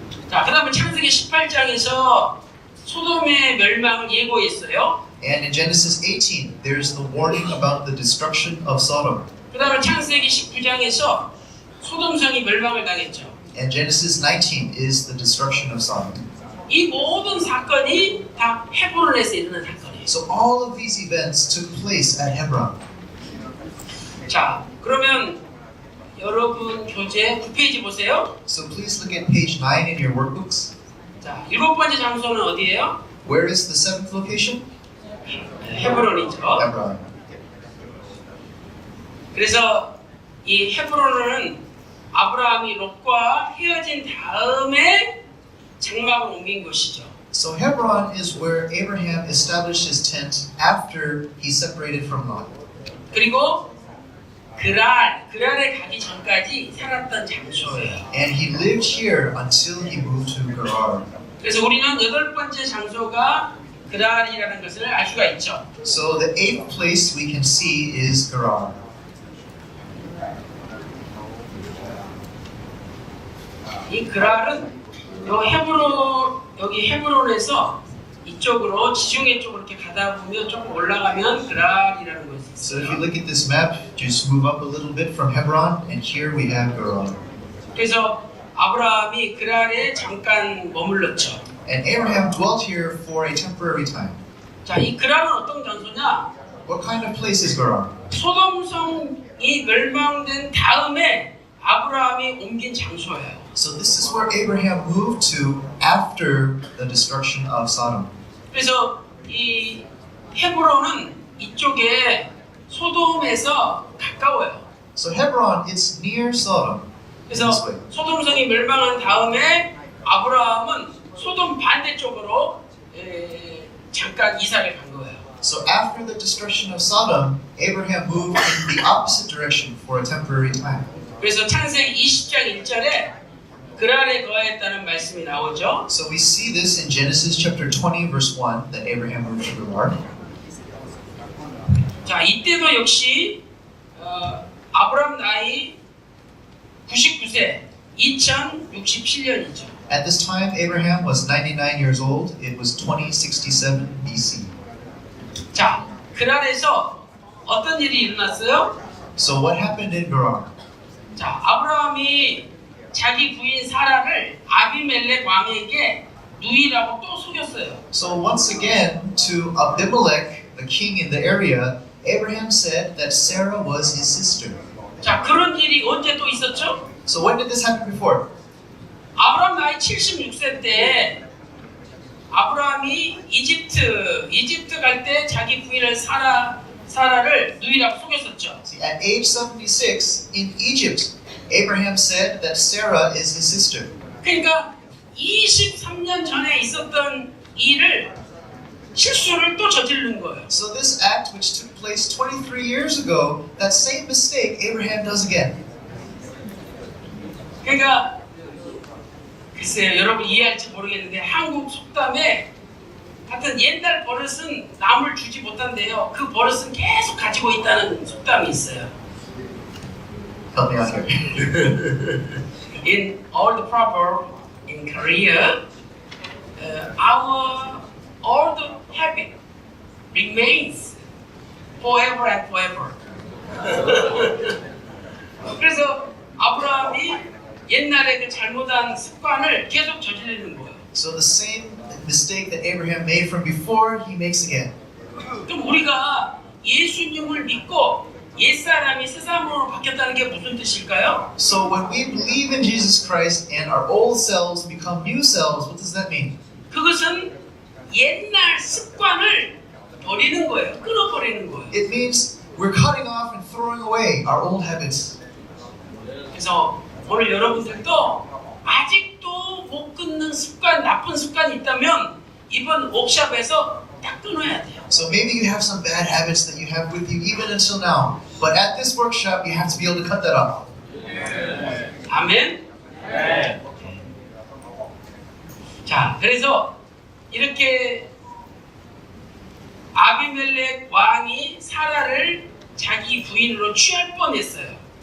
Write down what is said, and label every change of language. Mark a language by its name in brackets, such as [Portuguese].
[Korean] 자, 그 다음에 창세기 18장에서 소돔의 멸망을 예고했어요. [English] And in Genesis 18, there's the warning about the destruction of Sodom. [Korean] 그 다음에 창세기 19장에서 소돔성이 멸망을 당했죠. [English] And Genesis 19 is the destruction of Sodom. [Korean] 이 모든 사건이 다 헤브론에서 일어난 사건이에요. [English] So all of these events took place at Hebron. [Korean] 자, 그러면 여러분 교재 9페이지 보세요. [English] So please look at page 9 in your workbooks. [Korean] 자, 7번째 장소는 어디예요? [English] Where is the seventh location? [Korean] 헤브론이죠. [English] Hebron. [Korean] 그래서 이 헤브론은 아브라함이 롯과 헤어진 다음에 장막을 옮긴 곳이죠. [English] So Hebron is where Abraham established his tent after he separated from Lot. [Korean] 그리고 그랄에 가기 전까지 살았던 장소예요. [English] And he lived here until he moved to Gerar. [Korean] 그래서 우리는 8번째 장소가 그랄이라는 것을 알 수가 있죠. [English] So the eighth place we can see is Gerar. [Korean] 이 그랄은 여기 헤브론에서 이쪽으로 지중해 쪽으로 이렇게 가다 보면 조금 올라가면 그랄이라는 것이 [English] So if [Korean] 있어요. [English] you look at this map, just move up a little bit from Hebron, and here we have Gerar. [Korean] 그래서 아브라함이 그랄에 잠깐 머물렀죠. [English] And Abraham dwelt here for a temporary time. [Korean] 자, 이 그랄은 어떤 장소냐? [English] What kind of place is Gerar? [Korean] 소돔성이 멸망된 다음에 아브라함이 옮긴 장소예요. [English] So this is where Abraham moved to after the destruction of Sodom. [Korean] 그래서 이 헤브론은 이쪽에 소돔에서 가까워요. [English] So Hebron, it's near Sodom. [Korean] 그래서 [English] This way. [Korean] 소돔성이 멸망한 다음에 아브라함은 소돔 반대쪽으로 잠깐 이사를 간 거예요. [English] So after the destruction of Sodom, Abraham moved in the opposite direction for a temporary time. [Korean] 그래서 창세기 20장 1절에 그랄에 거하였다는 말씀이 나오죠. [English] So we see this in Genesis chapter 20 verse 1 that Abraham moved to Gerar. [Korean] 자, 이때도 역시 아브라함 나이 99세, 2067년이죠. [English] At this time Abraham was 99 years old. It was 2067 BC. [Korean] 자, 그랄에서 어떤 일이 일어났어요? [English] So what happened in Gerar? [Korean] 자, 아브라함이 자기 부인 사라를 아비멜렉 왕에게 누이라고 또 속였어요. [English] So once again to Abimelech, the king in the area, Abraham said that Sarah was his sister. [Korean] 자, 그런 일이 언제 또 있었죠? [English] So when did this happen before? [Korean] 아브라함 나이 76세 때 아브라함이 이집트 갈 때 자기 부인을 사라를 누이라고 속였었죠. [English] See, at age 76 in Egypt, Abraham said that Sarah is his sister. [Korean] 그러니까 23년 전에 있었던 일을 실수를 또 저지른 거예요. [English] So this act which took place 23 years ago, that same mistake Abraham does again. [Korean] 그러니까 글쎄요, 여러분 이해할지 모르겠는데 한국 속담에 하여튼 옛날 버릇은 남을 주지 못한대요. 그 버릇은 계속 가지고 있다는 속담이 있어요. [English] Help me out here. In old proverb in Korea, our old habit remains forever and forever. [Korean] 그래서 아브라함이 옛날에 그 잘못한 습관을 계속 저지르는 거예요. [English] So the same mistake that Abraham made from before, he makes again. [Korean] 그럼 우리가 예수님을 믿고 옛사람이 새사람으로 바뀌었다는 게 무슨 뜻일까요? [English] So when we believe in Jesus Christ and our old selves become new selves, what does that mean? [Korean] 그것은 옛날 습관을 버리는 거예요. 끊어버리는 거예요. [English] It means we're cutting off and throwing away our old habits. [Korean] 그래서 오늘 여러분들도 아직도 못 끊는 습관, 나쁜 습관이 있다면 이번 옥샵에서 딱 끊어야 돼요. [English] So maybe you have some bad habits that you have with you even until now. But at this workshop, you have to be able to cut that off. [Korean] 아멘. 자, 그래서 이렇게 아비멜렉 왕이 사라를 자기 부인으로 취할 뻔했어요.